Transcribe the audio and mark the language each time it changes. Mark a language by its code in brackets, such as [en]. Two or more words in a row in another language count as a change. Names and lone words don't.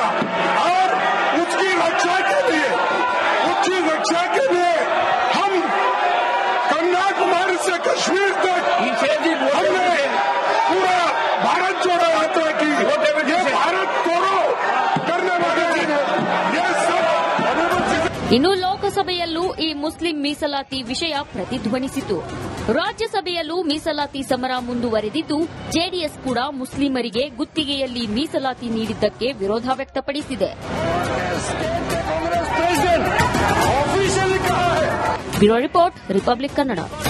[hi] और उसकी रक्षा के लिए हम कन्याकुमारी से कश्मीर तक हमने पूरा भारत जोड़ो यात्रा की। ये भारत तोड़ो करने वाले ये सब [kn] ಇನ್ನು ಲೋಕಸಭೆಯಲ್ಲೂ ಈ ಮುಸ್ಲಿಂ ಮೀಸಲಾತಿ ವಿಷಯ ಪ್ರತಿಧ್ವನಿಸಿತು. ರಾಜ್ಯಸಭೆಯಲ್ಲೂ ಮೀಸಲಾತಿ ಸಮರ ಮುಂದುವರೆದಿದ್ದು, ಜೆಡಿಎಸ್ ಕೂಡ ಮುಸ್ಲಿಮರಿಗೆ ಗುತ್ತಿಗೆಯಲ್ಲಿ ಮೀಸಲಾತಿ ನೀಡಿದ್ದಕ್ಕೆ ವಿರೋಧ ವ್ಯಕ್ತಪಡಿಸಿದೆ. [en] bureau report, [kn] ರಿಪಬ್ಲಿಕ್ ಕನ್ನಡ.